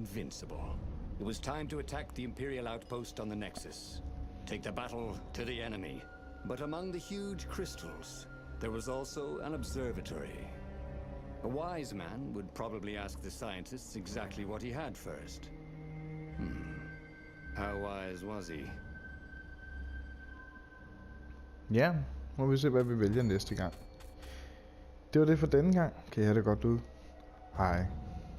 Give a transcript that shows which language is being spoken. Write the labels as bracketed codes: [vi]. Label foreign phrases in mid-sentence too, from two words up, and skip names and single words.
[en] It was time to attack the Imperial outpost on the Nexus. take the battle to the enemy. But among the huge crystals, there was also an observatory. A wise man would probably ask the scientists exactly what he had first. How wise was he? [da] Ja, må vi se, hvad vi vælger næste gang. Det var det for denne gang. Kan I have det godt ud. Hej.